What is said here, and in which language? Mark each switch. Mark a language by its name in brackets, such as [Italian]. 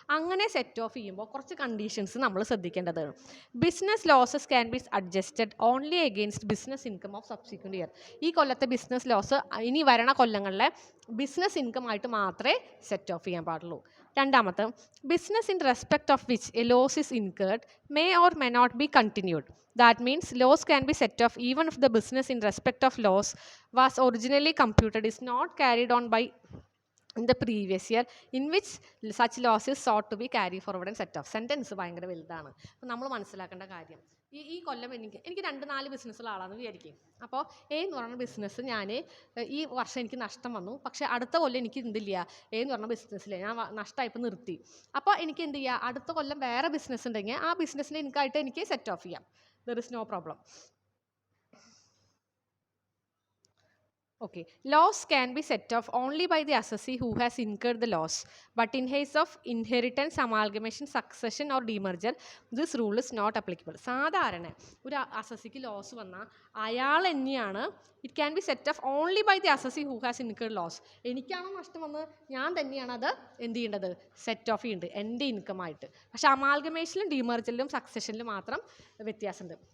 [Malayalam] അങ്ങനെ set of ചെയ്യുമ്പോൾ കുറച്ച് കണ്ടീഷൻസ് നമ്മൾ ശ്രദ്ധിക്കേണ്ടത്. [English] Business losses can be adjusted only against business income of subsequent year. [Malayalam] ഈ കൊല്ലത്തെ ബിസിനസ് ലോസ് ഇനി വരണ കൊല്ലങ്ങളിലെ ബിസിനസ് ഇൻകം ആയിട്ട് മാത്രമേ സെറ്റ് ഓഫ് ചെയ്യാൻ പാടുള്ളൂ. [English] രണ്ടാമത്തെ, business in respect of which a loss is incurred may or may not be continued. That means loss can be set off even if the business in respect of loss was originally computed is not carried on by in the previous year in which such loss is sought to be carried forward and set off. [Malayalam] Sentence ഭയങ്കര വലുതാണ്. അപ്പോൾ നമ്മൾ മനസ്സിലാക്കേണ്ട കാര്യം, ഈ കൊല്ലം എനിക്ക് 2-4 ബിസിനസ്സുള്ള ആളാണെന്ന് വിചാരിക്കും. അപ്പോൾ എന്ന് പറഞ്ഞ ബിസിനസ് ഞാൻ ഈ വർഷം എനിക്ക് നഷ്ടം വന്നു. പക്ഷേ അടുത്ത കൊല്ലം എനിക്ക് എന്തില്ല, എന്ന് പറഞ്ഞ ബിസിനസ്സിൽ ഞാൻ നഷ്ടമായിപ്പോൾ നിർത്തി. അപ്പോൾ എനിക്ക് എന്ത് ചെയ്യുക? അടുത്ത കൊല്ലം വേറെ ബിസിനസ് ഉണ്ടെങ്കിൽ ആ ബിസിനസ്സിൽ എനിക്കായിട്ട് എനിക്ക് സെറ്റ് ഓഫ് ചെയ്യാം. [English] There is no problem. Okay, loss can be set off only by the assessee who has incurred the loss. But in case of inheritance, amalgamation, succession or demerger, this rule is not applicable. [Malayalam] സാധാരണ ഒരു അസസിക്ക് loss വന്നാൽ അയാൾ തന്നെയാണ് [English] It can be set off only by the assessee who has incurred loss. [Malayalam] എനിക്കാണോ നഷ്ടം വന്നത് ഞാൻ തന്നെയാണ് അത് എന്ത് ചെയ്യേണ്ടത് സെറ്റ് ഓഫ് ചെയ്യേണ്ടത് എൻ്റെ ഇൻകം ആയിട്ട്. പക്ഷേ അമാൽഗമേഷനിലും ഡിമർജറിലും സക്സഷനിലും മാത്രം വ്യത്യാസമുണ്ട്.